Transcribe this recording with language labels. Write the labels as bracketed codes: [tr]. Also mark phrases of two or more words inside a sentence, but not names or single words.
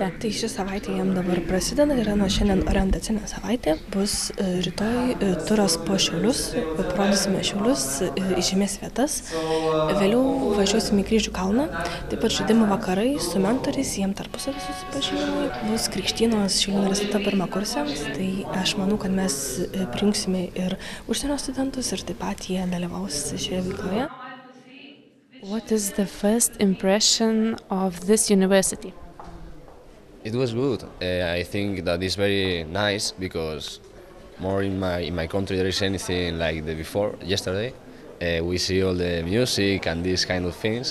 [lt] Tai ši savaitė jam dabar prasideda, yra nuo šiandien orientacinė savaitė, bus rytoj turas po Šiaulius, parodysime Šiaulius, įžymės vietas, vėliau važiuosime į Kryžių kalną, taip pat žaidimų vakarai su mentoriais, jiem tarpusavį susipažinimai, bus krikštynos Šiaulių universiteto pirmakursiams, tai aš manau, kad mes prijungsime ir užsienio studentus ir taip pat jie dalyvaus šioje veikloje. [en] What is the first impression of this university? It was good. I think that it's very nice because more in my country there is anything like the before yesterday. We see all the music and these kind of things.